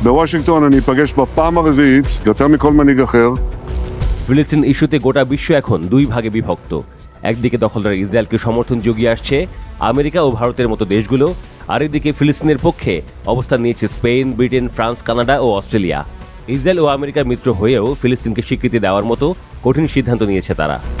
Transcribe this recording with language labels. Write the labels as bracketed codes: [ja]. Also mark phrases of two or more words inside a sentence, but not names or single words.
[he] בוושינגטון אני אפגש בפעם הרביעית, יותר מכל מנהיג אחר. [bn] ফিলিস্তিন ইস্যুতে গোটা বিশ্ব এখন দুই ভাগে বিভক্ত। একদিকে দখলদার ইসরায়েলকে সমর্থন জুগিয়ে আসছে আমেরিকা ও ভারতের মতো দেশগুলো, আর এদিকে ফিলিস্তিনের পক্ষে অবস্থান নিয়েছে স্পেন, ব্রিটেন, ফ্রান্স, কানাডা ও অস্ট্রেলিয়া। ইসরায়েল ও আমেরিকার মিত্র হয়েও ফিলিস্তিনকে স্বীকৃতি দেওয়ার মতো কঠিন সিদ্ধান্ত নিয়েছে তারা।